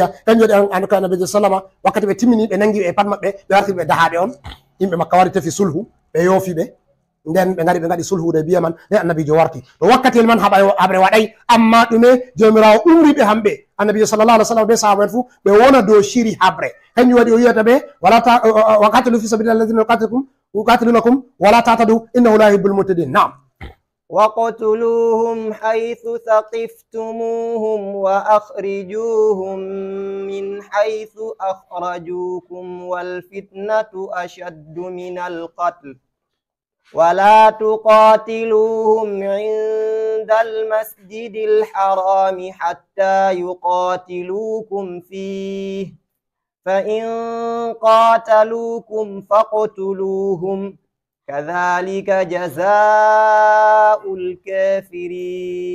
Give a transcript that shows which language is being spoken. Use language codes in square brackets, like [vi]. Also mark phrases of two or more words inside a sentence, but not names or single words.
[ff] kanjum waɗi anka annabijo sallama wakkati ɓe timmini ɓe nangi ɓe pat maɓɓe ɓe warti ɓe dahaɓe on yimɓe makka wari tefi sulhu ɓe yoofi ɓe nden ɓe ngari ɓe ngaɗi sulhu hudaybiya man nden annabijo warti to wakkatel man haɓre waɗay amma ɗume jomirawo umri ɓe hamɓe annabijo [ar] صلى الله عليه وسلم [ff] be sahaba en fuu ɓe wona dow shiri habre kanjum waɗi o wiyata ɓe [ar] وقاتلوا في سبيل الله الذين يقاتلونكم ولا تعتدوا إنه لا يحب المعتدين [ff] nam [ar] وقتلوهم حيث ثقفتموهم وأخرجوهم من حيث أخرجوكم والفتنة أشد من القتل ولا تقاتلوهم عند المسجد الحرام حتى يقاتلوكم فيه فإن قاتلوكم فاقتلوهم كذلك جزاء الكافرين